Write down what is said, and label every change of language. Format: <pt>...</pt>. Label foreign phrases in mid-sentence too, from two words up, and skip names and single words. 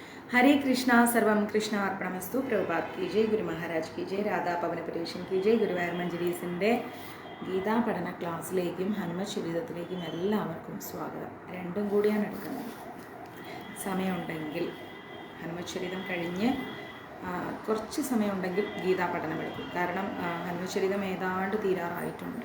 <sa>हरे कृष्णा सर्वम कृष्ण अर्पणमस्तु.</sa> <hi>प्रभुपाद की जय, गुरु महाराज की जय, രാധാ പവന പരീക്ഷൻ की जय.</hi> <ml>ഗുരുവായൂർ മഞ്ജരീസിൻ്റെ ഗീതാ പഠന ക്ലാസ്സിലേക്കും ഹനുമത് ചരിതത്തിലേക്കും എല്ലാവർക്കും സ്വാഗതം. രണ്ടും കൂടിയാണ് എടുക്കുന്നത്. സമയമുണ്ടെങ്കിൽ ഹനുമത് ചരിതം കഴിഞ്ഞ് കുറച്ച് സമയമുണ്ടെങ്കിൽ ഗീതാ പഠനം എടുക്കും. കാരണം ഹനുമത് ചരിതം ഏതാണ്ട് തീരാറായിട്ടുണ്ട്.</ml>